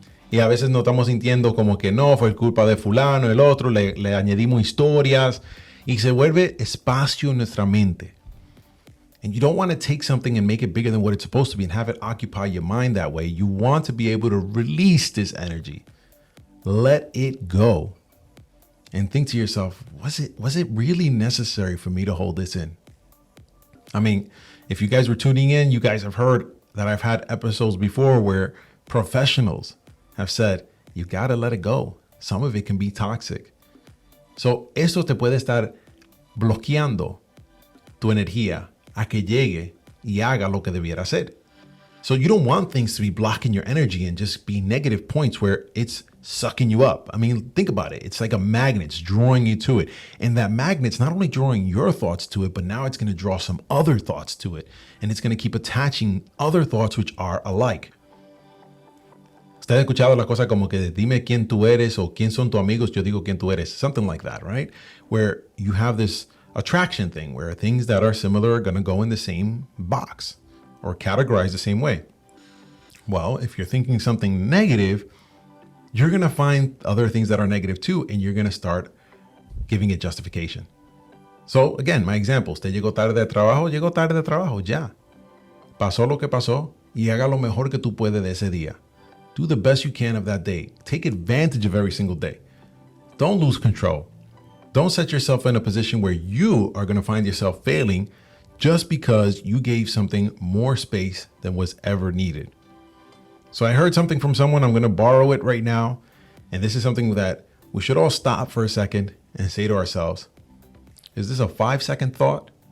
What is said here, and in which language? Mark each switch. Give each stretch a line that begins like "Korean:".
Spanish: Y a veces nos estamos sintiendo como que no, fue culpa de fulano, el otro, le añadimos historias y se vuelve espacio en nuestra mente.
English: And you don't want to take something and make it bigger than what it's supposed to be and have it occupy your mind that way. You want to be able to release this energy. Let it go. And think to yourself, was it really necessary for me to hold this in? I mean, if you guys were tuning in, you guys have heard that I've had episodes before where professionals have said, you got to let it go. Some of it can be toxic. So
Spanish: esto te puede estar bloqueando tu energía a que llegue y haga lo que debiera hacer.
English: So you don't want things to be blocking your energy and just be negative points where it's sucking you up. I mean, think about it. It's like a magnet. It's drawing you to it. And that magnet's not only drawing your thoughts to it, but now it's going to draw some other thoughts to it. And it's going to keep attaching other thoughts which are alike.
Spanish: ¿Ustedes han escuchado la cosa como que dime quién tú eres o quién son tus amigos, yo digo quién tú eres?
English: Something like that, right? Where you have this attraction thing where things that are similar are going to go in the same box or categorized the same way. Well, if you're thinking something negative, you're going to find other things that are negative too, and you're going to start giving it justification. So again, my example,
Spanish: usted llegó tarde de trabajo, ya. Pasó lo que pasó y haga lo mejor que tú puedes de ese día.
English: Do the best you can of that day. Take advantage of every single day. Don't lose control. Don't set yourself in a position where you are going to find yourself failing just because you gave something more space than was ever needed. So I heard something from someone, I'm going to borrow it right now. And this is something that we should all stop for a second and say to ourselves, is this a 5-second thought?